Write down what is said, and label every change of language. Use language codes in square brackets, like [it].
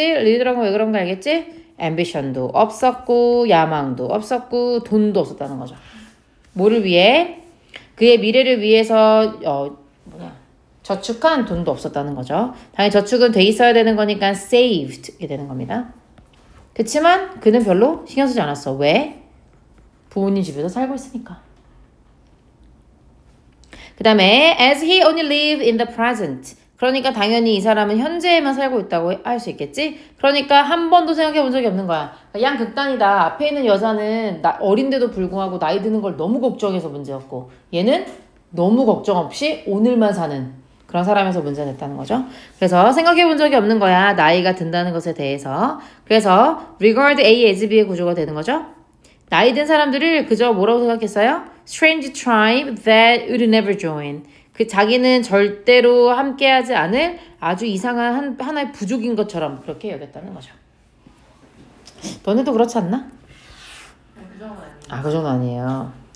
[ko] 리를 들어간 거 왜 그런 거 알겠지? ambition도 없었고 야망도 없었고 돈도 없었다는 거죠. 뭐를 위해? 그의 미래를 위해서 저축한 돈도 없었다는 거죠. 당연히 저축은 돼 있어야 되는 거니까 saved 이렇게 되는 겁니다. 그치만 그는 별로 신경 쓰지 않았어. 왜? 부모님 집에서 살고 있으니까. 그 다음에 [en] as he only live in the present. [ko] 그러니까 당연히 이 사람은 현재에만 살고 있다고 할 수 있겠지? 그러니까 한 번도 생각해 본 적이 없는 거야. 그러니까 양극단이다. 앞에 있는 여자는 어린데도 불구하고 나이 드는 걸 너무 걱정해서 문제였고 얘는 너무 걱정 없이 오늘만 사는 그런 사람에서 문제가 됐다는 거죠. 그래서 생각해 본 적이 없는 거야. 나이가 든다는 것에 대해서. 그래서 [en] regard A as B [ko] 의 구조가 되는 거죠. 나이 든 사람들을 그저 뭐라고 생각했어요? [en] Strange tribe that would never join. [ko] 그 자기는 절대로 함께하지 않을 아주 이상한 하나의 부족인 것처럼 그렇게 여겼다는 거죠. 너네도 그렇지 않나? 그 정도는 아니에요. 아, 그 정도 아니에요.